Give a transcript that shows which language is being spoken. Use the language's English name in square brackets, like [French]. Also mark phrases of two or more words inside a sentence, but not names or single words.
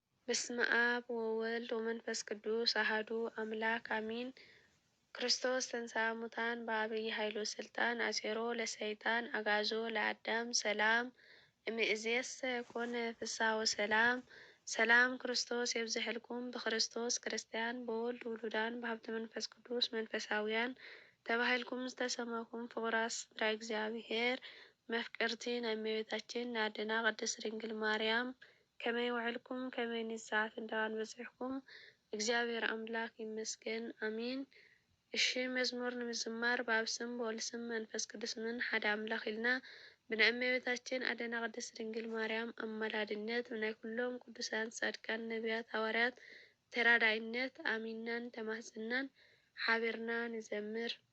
[Geez] በስመ አብ ወወልድ ወመንፈስ ቅዱስ አሐዱ አምላክ አሜን። ክርስቶስ ተንሥአ እሙታን በዐቢይ ኃይሉ ስልጣን አሴሮ ለሰይጣን አግዓዞ ለአዳም ሰላም። እምይእዜሰ ኮነ ፍስሐ ወሰላም። [Tigrinya] ሰላም ክርስቶስ የብዝሐልኩም። በክርስቶስ ክርስቲያን፣ በወልድ ውሉዳን፣ በሀብተ መንፈስ ቅዱስ መንፈሳውያን ተባሂልኩም ዝተሰመኩም ፍቁራት ስድራ እግዚአብሔር መፍቀርቲ ናይ እመቤታችን ናይ አደና ቅድስት ድንግል ማርያም ከመይ ውዕልኩም? ከመይ ንሰዓት እንደዋን በፂሕኩም? እግዚአብሔር አምላክ ይመስገን፣ አሜን። እሺ፣ መዝሙር ንምዝማር በአብ ስም፣ በወልድ ስም፣ መንፈስ ቅዱስ ምን ሓደ አምላክ ኢልና ብናይ እመቤታችን አደና ቅድስት ድንግል ማርያም አማላድነት ብናይ ኩሎም ቅዱሳን ጻድቃን ነቢያት ሐዋርያት ተራዳኢነት አሚናን ተማጽናን ሓቢርና ንዘምር።